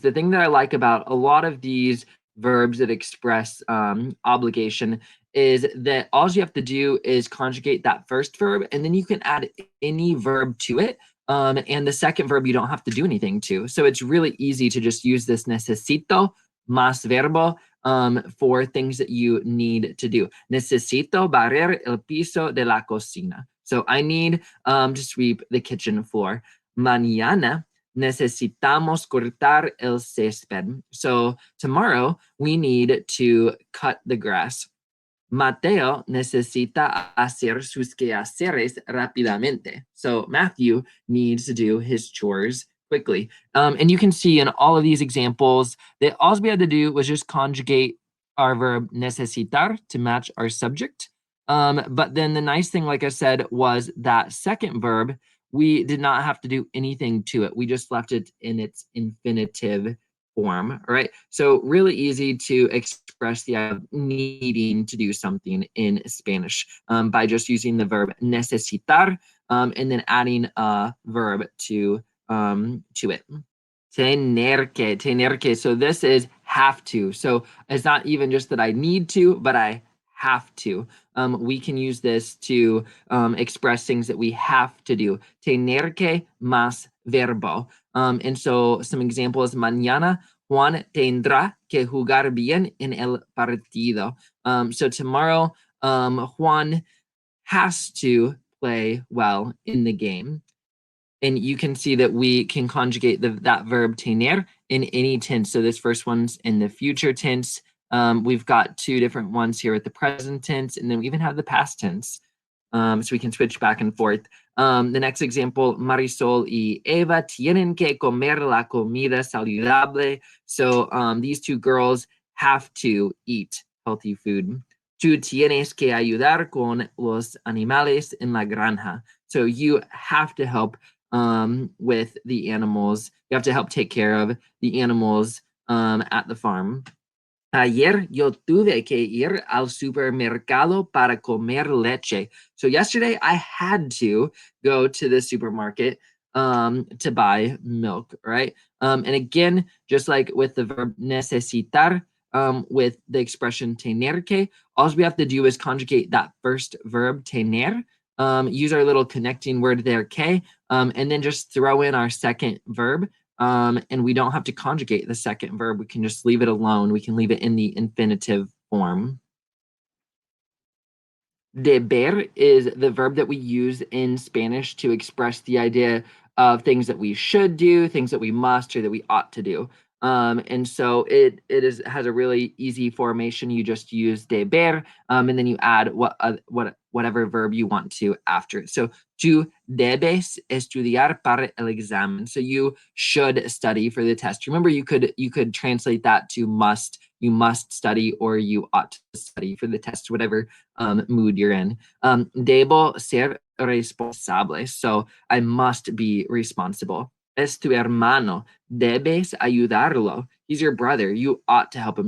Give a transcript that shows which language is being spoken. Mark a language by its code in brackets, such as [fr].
[en] The thing that I like about a lot of these verbs that express obligation is that all you have to do is conjugate that first verb, and then you can add any verb to it. And the second verb you don't have to do anything to. So it's really easy to just use this necesito más verbo for things that you need to do. [es] Necesito barrer el piso de la cocina. [en] So I need to sweep the kitchen floor. [es] Mañana necesitamos cortar el césped. [en] So tomorrow we need to cut the grass. [es] Mateo necesita hacer sus quehaceres rápidamente. [en] So Matthew needs to do his chores quickly. And you can see in all of these examples that all we had to do was just conjugate our verb necesitar to match our subject. But then the nice thing, like I said, was that second verb, we did not have to do anything to it. We just left it in its infinitive form, all right? So really easy to express the idea of needing to do something in Spanish by just using the verb necesitar and then adding a verb to it. Tener que. So this is have to. So it's not even just that I need to, but I have to. We can use this to express things that we have to do. [es] Tener que más verbo. [en] And so some examples, [es] mañana Juan tendrá que jugar bien en el partido. [en] So tomorrow, Juan has to play well in the game. And you can see that we can conjugate that verb tener in any tense. So this first one's in the future tense. We've got two different ones here at the present tense, and then we even have the past tense. So we can switch back and forth. The next example, [es] Marisol y Eva tienen que comer la comida saludable. [en] So these two girls have to eat healthy food. [es] Tú tienes que ayudar con los animales en la granja. [en] So you have to help with the animals. You have to help take care of the animals at the farm. [es] Ayer yo tuve que ir al supermercado para comer leche. [en] So yesterday I had to go to the supermarket to buy milk, right? And again, just like with the verb necesitar, with the expression tener que, all we have to do is conjugate that first verb tener, use our little connecting word there, que, and then just throw in our second verb. And we don't have to conjugate the second verb. We can just leave it alone. We can leave it in the infinitive form. Deber is the verb that we use in Spanish to express the idea of things that we should do, things that we must, or that we ought to do. And so it has a really easy formation. You just use deber, and then you add whatever verb you want to after it. [es] So tú debes estudiar para el examen. [en] So you should study for the test. Remember, you could translate that to must. You must study, or you ought to study for the test, whatever mood you're in. [es] Debo ser responsable. [en] So I must be responsible. [es] Es tu hermano. Debes ayudarlo. [en] He's your brother. You ought to help him.